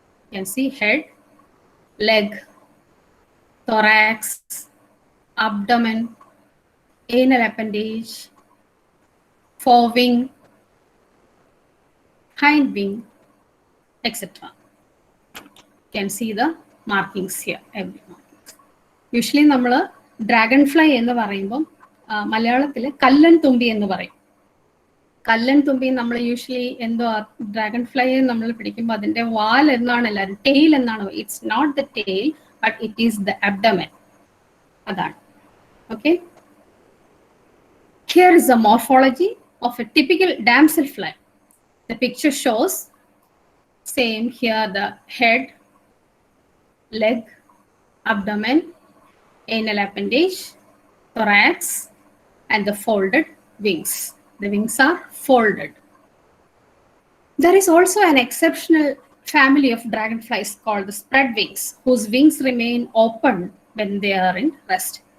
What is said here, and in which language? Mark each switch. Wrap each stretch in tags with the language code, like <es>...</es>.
<en>You can see head, leg, thorax, abdomen, anal appendage, forewing, hind wing, etc. You can see the markings here.</en> <ml>Usually നമ്മൾ dragon fly എന്ന് പറയുമ്പം മലയാളത്തിൽ കല്ലൻ തുമ്പി എന്ന് പറയും. കല്ലൻ തുമ്പി നമ്മൾ യൂഷ്വലി എന്തോ ഡ്രാഗൺ ഫ്ലൈ നമ്മൾ പിടിക്കുമ്പോൾ അതിന്റെ വാൽ എന്നാണ് എല്ലാവരും, ടെയിൽ എന്നാണ്.</ml> <en>It's not the tail, but it is the abdomen.</en> <ml>അതാണ്.</ml> <en>Okay, here is the morphology of a typical damselfly. The picture shows same here, the head, leg, abdomen, anal appendage, thorax, and the folded wings. The wings are folded. There is also an exceptional family of dragonflies called the spread wings, whose wings remain open when they are in rest.</en>